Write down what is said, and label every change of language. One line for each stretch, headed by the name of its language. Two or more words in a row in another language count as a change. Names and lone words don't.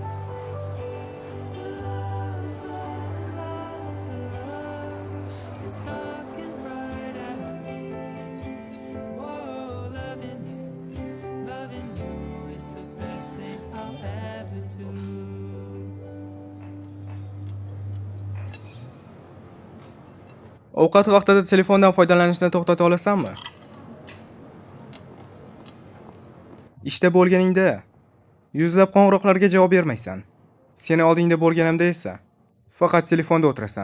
English: Love, love, love, love is talking right at me. Whoa, loving you is the best thing I'll ever do.
Uzbek: Ovqat vaqtida telefondan foydalanishni to'xtata olasanmi? Ishda bo'lganingda yuzlab qo'ng'iroqlarga javob bermaysan. Seni oldingda bo'lganimda esa faqat telefonda o'tirasan.